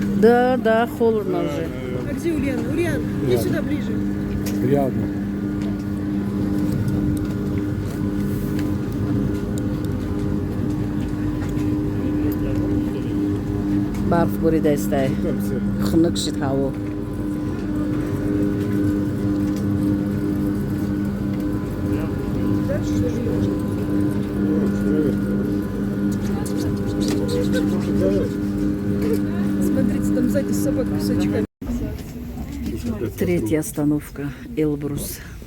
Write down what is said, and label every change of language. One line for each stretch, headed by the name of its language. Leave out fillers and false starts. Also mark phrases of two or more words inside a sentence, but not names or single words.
Russian: Да, да, холодно уже. А где Ульяна? Ульяна, иди сюда ближе. Приятно.
Persian: برف بریده است. خنک شد هوا.
Russian: Смотрите, там сзади собака с очками. Третья остановка Эльбрус.